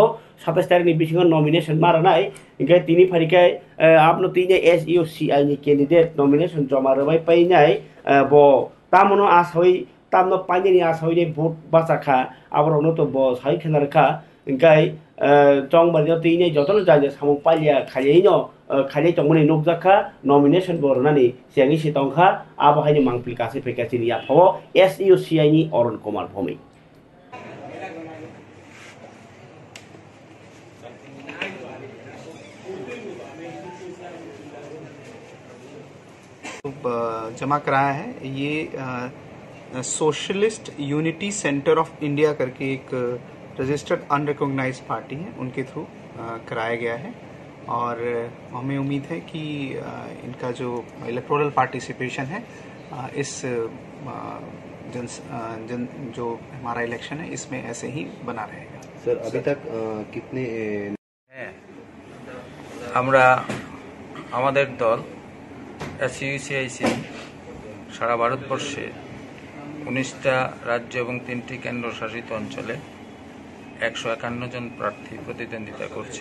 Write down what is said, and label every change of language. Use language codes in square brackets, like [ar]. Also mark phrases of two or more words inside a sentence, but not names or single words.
[trp] 27 तारिखनि बिसिङाव नमिनेशन मारनाय ओमफ्राय तिनि फारिखाय आपनो तिनि SUCI नि कैंडिडेट नमिनेशन जमा रबाय पाइनाय ब तामनो आसै तामनो पाइनि आसै भोट बाचाखा आबरनो तो ब साइ खेनारखा ओमफ्राय चंबरनो तिनि जतन जाजे सामु पालिया खायैनो खायै तंमनि नुकजाखा नमिनेशन बरनानि सियानि सितंखा आबहायनि मांप्लिकासि फैकासिनि याफाव SUCI नि अरुण कुमार भौमिक [hi] जमा कराया है। ये सोशलिस्ट यूनिटी सेंटर ऑफ इंडिया करके एक [en] registered unrecognized party [hi] है, उनके थ्रू कराया गया है और हमें उम्मीद है कि इनका जो [en] electoral participation [hi] है इस जो हमारा इलेक्शन है इसमें ऐसे ही बना रहेगा। सर अभी तक कितने [bn] আমরা আমাদের দল SUCIC সারা ভারতবর্ষে 19টা রাজ্য এবং 3টি কেন্দ্রশাসিত অঞ্চলে 151 জন প্রার্থী প্রতিদ্বন্দ্বিতা করছে।